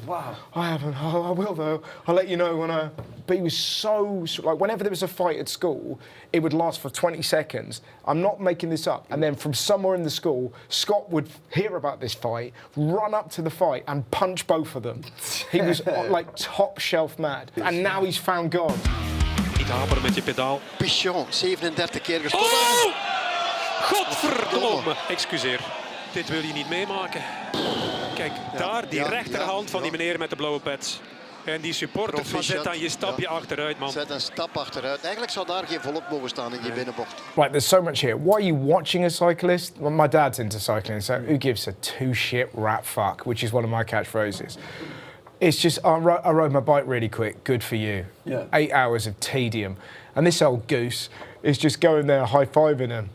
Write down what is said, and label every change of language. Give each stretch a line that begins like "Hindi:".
English: Wow. I haven't. Oh, I will, though. I'll let you know when I... But he was so... Like, whenever there was a fight at school, it would last for 20 seconds. I'm not making this up. And then from somewhere in the school, Scott would hear about this fight, run up to the fight and punch both of them. He was, like, top shelf mad. And now he's found God.
Dutch: Niet haperen met je pedaal. Pichon, 37 keer gestopt. Oh! Godverdomme. Excuseer. Dit wil je niet meemaken. Kijk, daar die rechterhand van die meneer met de blauwe pet. En die supporter van zet dan je stapje achteruit, man. Zet een stap achteruit. Eigenlijk zou daar geen volk mogen staan in die binnenbocht.
English: Right, there's so much here. Why are you watching a cyclist? Well, my dad's into cycling, so who gives a two shit rat fuck, which is one of my catchphrases. It's just, I rode my bike really quick, good for you. Yeah. 8 hours of tedium. And this old goose is just going there high-fiving him.